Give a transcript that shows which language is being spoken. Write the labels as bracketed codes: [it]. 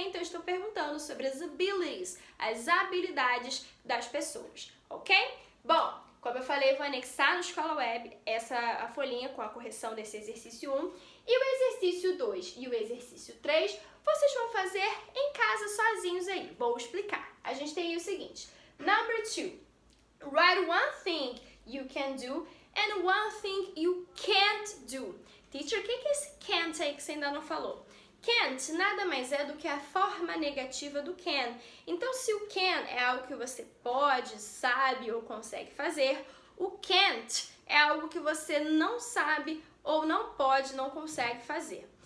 [pt] Então, eu estou perguntando sobre as abilities, as habilidades das pessoas. Ok? Bom, como eu falei, eu vou anexar no Escola Web a folhinha com a correção desse exercício 1. E o exercício 2 e o exercício 3, vocês vão fazer em casa sozinhos aí. Vou explicar. A gente tem aí o seguinte. [en] Number 2. Write one thing you can do and one thing you can't do. [pt] Teacher, o que é esse can't aí que você ainda não falou? Can't nada mais é do que a forma negativa do can. Então, se o can é algo que você pode, sabe ou consegue fazer, o can't é algo que você não sabe ou não pode, não consegue fazer.